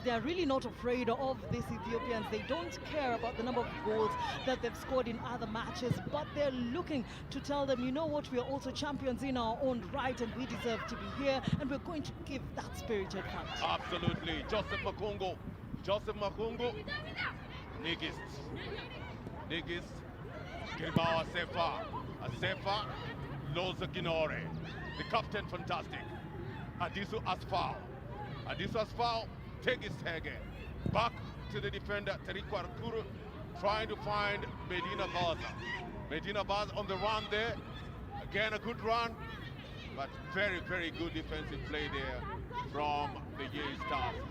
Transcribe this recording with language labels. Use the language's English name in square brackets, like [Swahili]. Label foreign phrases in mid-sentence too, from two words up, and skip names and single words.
[English] They are really not afraid of these Ethiopians. They don't care about the number of goals that they've scored in other matches, but they're looking to tell them, you know what, we are also champions in our own right and we deserve to be here, and we're going to give that spirited fight. Absolutely. Joseph Makungu. Nigist. Girmao Asefa. Loza Ginore. The captain, fantastic. Adisu Asfao, take his tag. Back to the defender, Tarikwa Arkuru, trying to find Medina Baza on the run there. Again, a good run, but very, very good defensive play there from the YEI Stars.